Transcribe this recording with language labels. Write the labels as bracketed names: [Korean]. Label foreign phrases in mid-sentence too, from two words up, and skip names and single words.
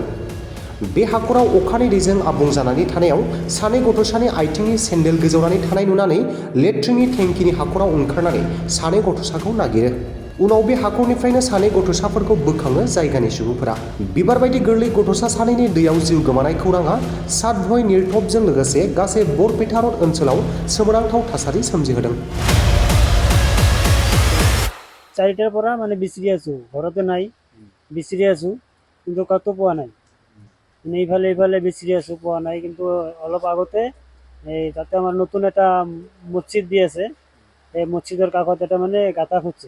[Bodo] बे हाखराव अखानि दैजों आबुं जानानै थानायाव सानै गथ'सानि आथिंनि सेन्देल गोजावनानै थानाय नुनानै लेट्रिननि टेंकिनि हाखराव ओंखारनानै सानै गथ'साखौ नागिरो। उनाव बे हाखरनिफ्रायनो सानै गथ'साफोरखौ बोखाङो जायगानि सुबुंफोरा। बिबार बायदि गोरलै गथ'सा सानैनि दैयाव जिउ गोमानाय खौराङा सातभय निरथ'बजों लोगोसे गासै बरपेटा रड ओनसोलाव सोमोनांथाव थासारि सोमजिहोदों। [Assamese] 4টার পৰা মানে বিচাৰি আছো, ঘৰতে নাই, বিচাৰি আছো কিন্তু কতো পোৱা নাই। এইফালে বিচাৰি আছো, পোৱা নাই। কিন্তু অলপ আগতে তাতে আমাৰ নতুন এটা মছজিদ দি আছে, এই মছজিদৰ কাষত এটা মানে গাঁতা খুঁজছে।